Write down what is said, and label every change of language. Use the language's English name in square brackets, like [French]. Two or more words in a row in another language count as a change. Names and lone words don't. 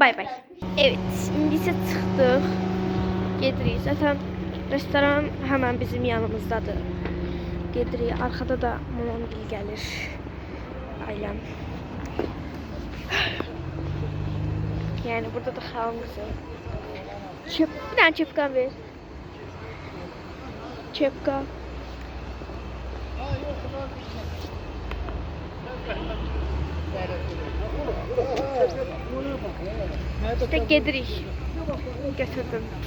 [Azerbaijani] Bay bay. Evet, indi isə çıxdıq. Gedirik. [Turkish] Zaten restoran hemen bizim yanımızdadır. [Azerbaijani] Gedirik. Arkada da mamam gəlir. Ailəm. Yəni burada da xalam qızı. [Turkish] Bir tane çöpkan ver. Çöpkan. [Azerbaijani] İşte gedirik. Götürdüm.